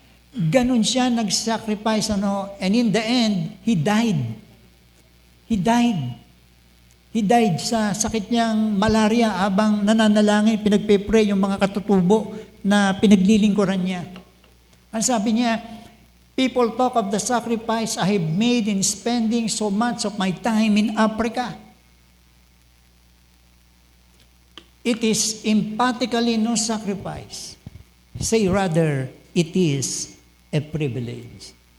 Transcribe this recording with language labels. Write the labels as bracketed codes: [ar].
[tl] Ganun siya nag-sacrifice, [en] and in the end, he died. He died. He died [tl] sa sakit niyang malaria habang nananalangin, pinagpe-pray yung mga katutubo na pinaglilingkuran niya. Ang sabi niya, [en] people talk of the sacrifice I have made in spending so much of my time in Africa. It is emphatically no sacrifice. Say rather, it is a privilege.